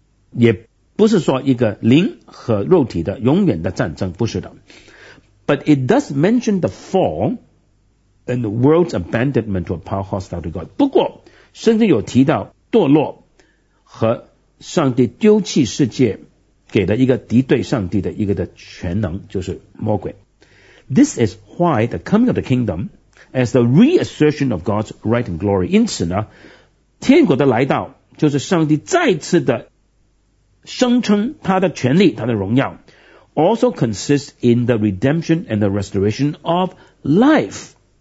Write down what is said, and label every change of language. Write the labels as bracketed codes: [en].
[zh] 也不是说一个灵和肉体的永远的战争不是的 [en] But it does mention the fall and the world's abandonment to a power hostile to God. [zh] 不过圣经有提到堕落和上帝丢弃世界给了一个敌对上帝的一个的全能就是魔鬼。 [en] This is why the coming of the kingdom as the reassertion of God's right and glory. [zh] 因此呢天国的来到就是上帝再次的声称他的权力他的荣耀。 [en] Also consists in the redemption and the restoration of life.